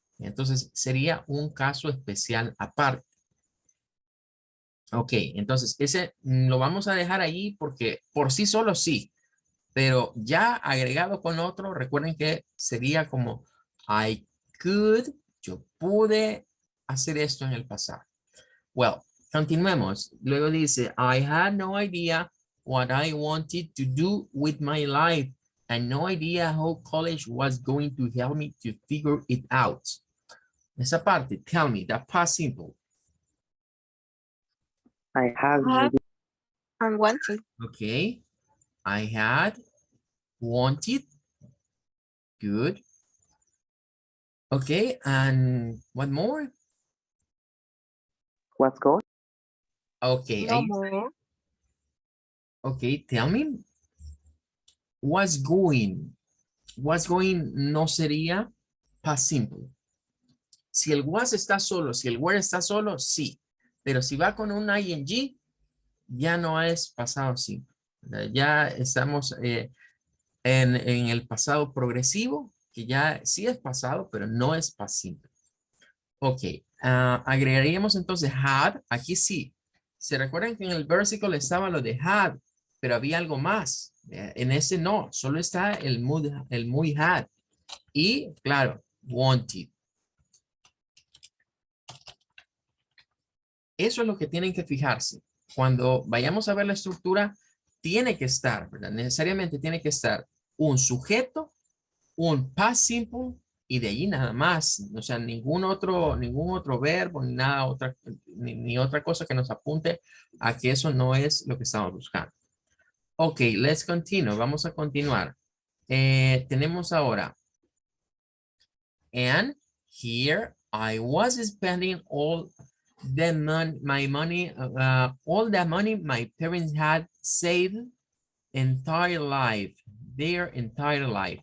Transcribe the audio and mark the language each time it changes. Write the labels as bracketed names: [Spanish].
[Spanish] Entonces, sería un caso especial aparte. Ok, entonces ese lo vamos a dejar ahí porque por sí solo sí, pero ya agregado con otro, recuerden que sería como [English] I could, [Spanish] yo pude hacer esto en el pasado. Well, continuemos. Luego dice, [English] I had no idea what I wanted to do with my life and no idea how college was going to help me to figure it out. [Spanish] Esa parte, [English] tell me, that past simple. I have Have and wanted. Okay. I had wanted. Good. Okay, and what more? what's going. Okay, No more. okay, tell me. What's going? What's going [Spanish] no sería past simple. Si el was está solo, si el were está solo, sí. Pero si va con un ing, ya no es pasado simple. Ya estamos en el pasado progresivo, que ya sí es pasado, pero no es past simple. Ok, agregaríamos entonces had, aquí sí. ¿Se recuerdan que en el versículo estaba lo de had, pero había algo más? En ese no, solo está el muy had. Y claro, wanted. Eso es lo que tienen que fijarse. Cuando vayamos a ver la estructura, tiene que estar, ¿verdad? Necesariamente tiene que estar un sujeto, un past simple y de ahí nada más. O sea, ningún otro verbo, ni nada otra, ni otra cosa que nos apunte a que eso no es lo que estamos buscando. Ok, [English] let's continue. [Spanish] Vamos a continuar. Tenemos ahora, [English] and here I was spending all the money, all the money my parents had saved entire life, their entire life.